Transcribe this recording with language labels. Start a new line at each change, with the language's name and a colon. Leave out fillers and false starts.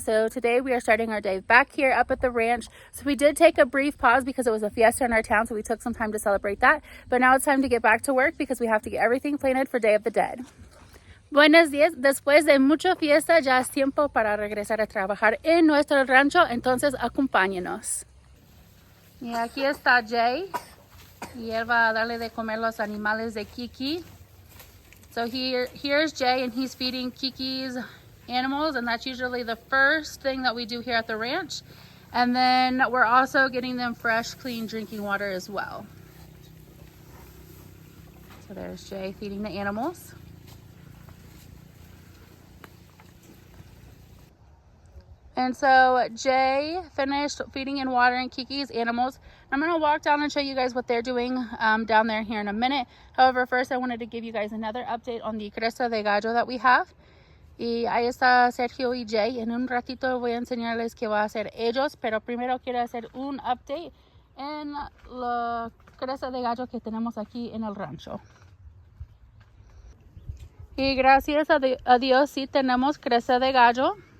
English: So today we are starting our day back here up at the ranch. So we did take a brief pause because it was a fiesta in our town, so we took some time to celebrate that. But now it's time to get back to work because we have to get everything planted for Day of the Dead.
Spanish: Buenos días. Después de mucha fiesta ya es tiempo para regresar a trabajar en nuestro rancho, entonces acompáñenos. Y aquí está Jay y él va a darle de comer los animales de Kiki.
English: So here's Jay and he's feeding Kiki's animals, and that's usually the first thing that we do here at the ranch. And then we're also getting them fresh, clean drinking water as well. So there's Jay feeding the animals. And so Jay finished feeding and watering Kiki's animals. I'm going to walk down and show you guys what they're doing down there here in a minute. However, first I wanted to give you guys another update on the Cresta de Gallo that we have.
Spanish: Y ahí está Sergio y Jay. En un ratito voy a enseñarles qué va a hacer ellos, pero primero quiero hacer un update en la Cresta de Gallo que tenemos aquí en el rancho. Y gracias a Dios sí tenemos Cresta de Gallo.